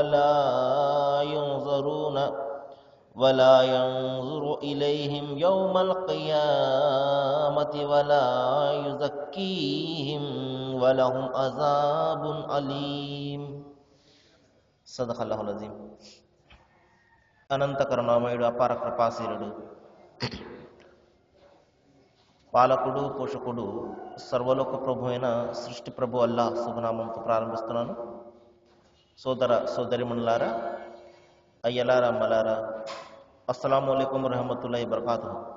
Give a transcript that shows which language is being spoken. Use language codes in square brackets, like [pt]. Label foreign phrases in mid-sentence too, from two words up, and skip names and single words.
[ar] ولا ينظر إليهم يوم القيامة ولا يزكيهم ولهم عذاب أليم صدق الله العظيم. [te] అనంత కరుణామయుడు అపార కృపాశీలుడు పాలకుడు పోషకుడు సర్వలోక ప్రభు అయిన సృష్టి ప్రభు అల్లాహ్ శుభనామంతో ప్రారంభిస్తున్నాను. సోదర సోదరిమణులారా, అయ్యలారా, అమ్మలారా, [ar] السلام عليكم رحمة الله بركاته.